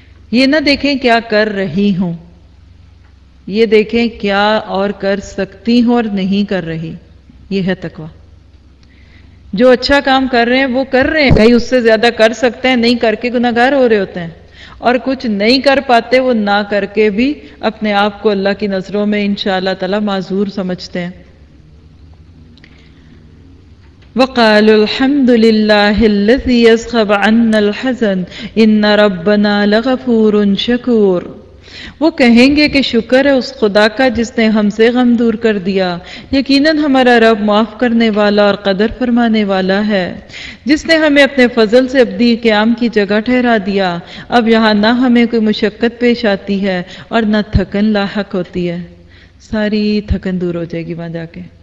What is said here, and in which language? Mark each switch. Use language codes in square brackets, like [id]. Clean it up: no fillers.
[ur] یہ نہ دیکھیں کیا کر رہی ہوں, یہ دیکھیں کیا اور کر سکتی ہوں اور نہیں کر رہی. یہ ہے تقوی. جو اچھا کام کر رہے ہیں وہ کر رہے ہیں, کہیں اس سے زیادہ کر سکتے ہیں, نہیں کر کے گناہگار ہو رہے ہوتے ہیں. اور کچھ نہیں کر پاتے وہ نہ کر کے بھی اپنے آپ کو اللہ کی نظروں میں ان شاء اللہ تعالی معذور سمجھتے ہیں. [ar] وقال الحمد للہ الذی اسخب عنا الحزن ان ربنا لغفور شکور. [ur] وہ کہیں گے کہ شکر ہے اس خدا کا جس نے ہم سے غم دور کر دیا, یقیناً ہمارا رب معاف کرنے والا اور قدر فرمانے والا ہے, جس نے ہمیں اپنے فضل سے ابدی قیام کی جگہ ٹھہرا دیا. اب یہاں نہ ہمیں کوئی مشقت پیش آتی ہے اور نہ تھکن لاحق ہوتی ہے. ساری تھکن دور ہو جائے گی وہاں جا کے.